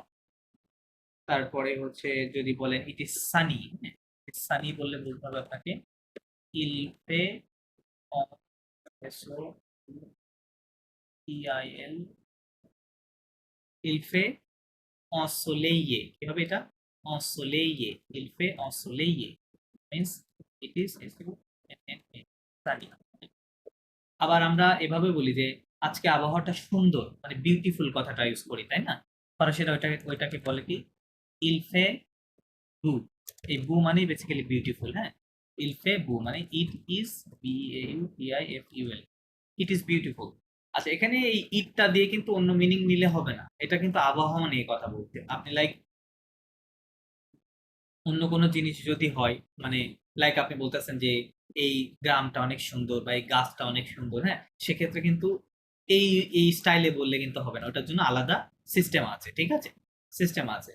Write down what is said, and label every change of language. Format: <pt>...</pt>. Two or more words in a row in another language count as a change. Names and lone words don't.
<bn>তারপরে হচ্ছে যদি বলেন</bn> <en>it is sunny,</en> <bn>সানি বললে বলতে হবে আপনাকে</bn> <fr>il fait EIL, il fait ensoleillé,</fr> <bn>কি হবে এটা?</bn> <fr>ensoleillé, il fait ensoleillé</fr> <en>means it is sunny।</en> <bn>আবার আমরা এভাবে বলি যে আজকে আবহাওয়াটা সুন্দর, মানে বিউটিফুল কথাটা ইউজ করি, তাই না? ফরাসিরা ওইটাকে বলে কি</bn> <fr>il fait beau,</fr> <bn>এই বু মানে</bn> <en>basically beautiful,</en> <bn>হ্যাঁ</bn> <fr>il fait beau</fr> <bn>মানে</bn> <en>it is beautiful, it is beautiful.</en> <bn>আচ্ছা এখানে এই ইটটা দিয়ে কিন্তু অন্য মিনিং নিলে হবে না, এটা কিন্তু আবহাওয়া নিয়ে কথা বলতে, আপনি লাইক অন্য কোনো জিনিস যদি হয়, মানে লাইক আপনি বলতেছেন যে এই গ্রামটা অনেক সুন্দর বা এই গাছটা অনেক সুন্দর, হ্যাঁ সেক্ষেত্রে কিন্তু এই এই স্টাইলে বললে কিন্তু হবে না, ওটার জন্য আলাদা সিস্টেম আছে, ঠিক আছে, সিস্টেম আছে।</bn>